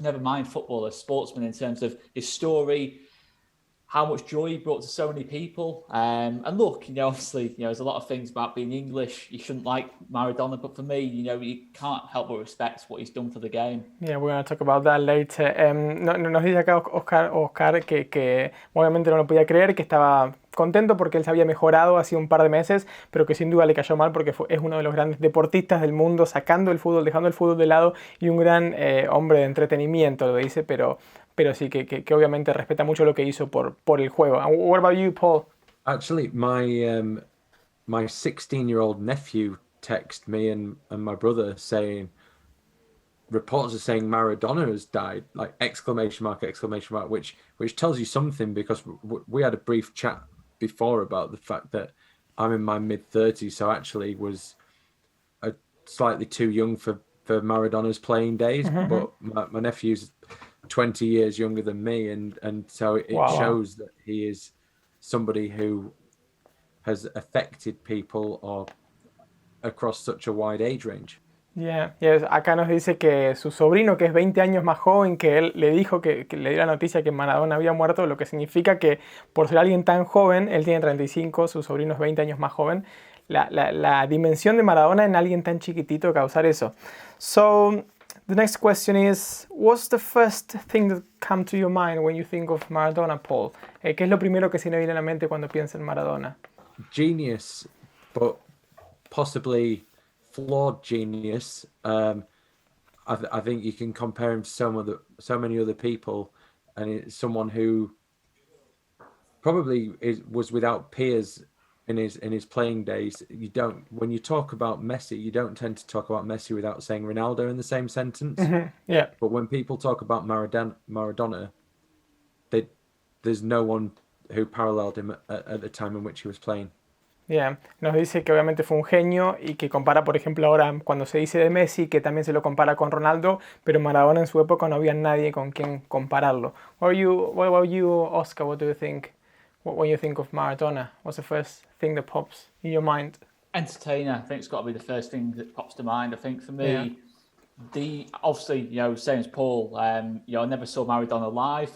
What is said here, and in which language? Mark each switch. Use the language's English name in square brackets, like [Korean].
[English] Never mind footballer, sportsman, in terms of his story, how much joy he brought to so many people. And look, obviously, there's a lot of things about being English. You shouldn't like Maradona, but for me, you can't help but respect what he's done for the game. Yeah, we're going to talk about that later. [Spanish] Nos dice acá Oscar que obviamente no lo podía creer, que estaba contento porque él se había mejorado hace un par de meses, pero que sin duda le cayó mal porque es uno de los grandes deportistas del mundo, sacando el fútbol, dejando el fútbol de lado, y un gran hombre de entretenimiento, lo dice, pero sí, que obviamente respeta mucho lo que hizo por el juego. [English] What about you, Paul? Actually, my 16-year-old nephew texted me and my brother saying, reports are saying Maradona has died, like exclamation mark, which tells you something, because we had a brief chat before about the fact that I'm in my mid-30s, so actually was slightly too young for Maradona's playing days. But my nephew's 20 years younger than me, and so it shows that he is somebody who has affected people or across such a wide age range. Yeah. [Spanish] Acá nos dice que su sobrino, que es 20 años más joven que él, le dijo que le dio la noticia que Maradona había muerto, lo que significa que por ser alguien tan joven, él tiene 35, su sobrino es 20 años más joven, la dimensión de Maradona en alguien tan chiquitito causar eso. [English] So, the next question is, what's the first thing that comes to your mind when you think of Maradona, Paul? [Spanish] ¿Qué es lo primero que se le viene a la mente cuando piensa en Maradona? [English] Genius, but possibly flawed genius. I think you can compare him to so many other people, and it's someone who probably was without peers in his playing days. When you talk about Messi, you don't tend to talk about Messi without saying Ronaldo in the same sentence. Yeah. But when people talk about Maradona, there's no one who paralleled him at the time in which he was playing. Yeah. [Spanish] Nos dice que obviamente fue un genio y que compara, por ejemplo, ahora cuando se dice de Messi, que también se lo compara con Ronaldo, pero Maradona en su época no había nadie con quien compararlo. [English] What about you, Oscar? What do you think when you think of Maradona? What's the first thing that pops in your mind? Entertainer, I think it's got to be the first thing that pops to mind. I think for Yeah. me, obviously, same as Paul, I never saw Maradona live.